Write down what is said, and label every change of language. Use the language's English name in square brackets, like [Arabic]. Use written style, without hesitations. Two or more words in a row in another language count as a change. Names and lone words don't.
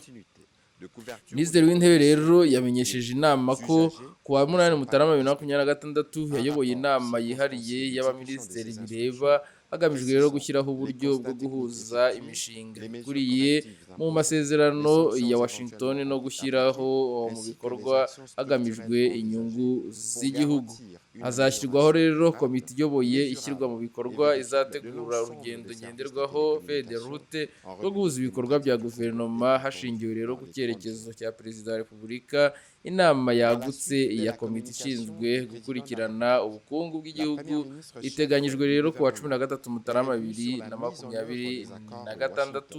[Kinyarwanda] Minisitiri w'Intebe rero yamenyesheje inama ko ku wa 8 Mutarama 2026 yayoboye inama yihariye y'abaminisitiri bireba, hagamijwe rero gushyiraho uburyo bwo guhuza imishinga ikuriye mu masezerano ya Washington no gushyiraho mu bikorwa hagamijwe inyungu z'igihugu. Hazashyirwaho rero komite iyoboye ishyirwa mu bikorwa izategura urugendo ngenderwaho [French] feuille de route [Kinyarwanda] rwo guhuza ibikorwa bya guverinoma hashingiwe rero ku cyerekezo cya Perezida wa Repubulika. Inama yagutse ya komite ishinzwe gukurikirana ubukungu bw'igihugu iteganyijwe rero ku wa 13 Mutarama 2026.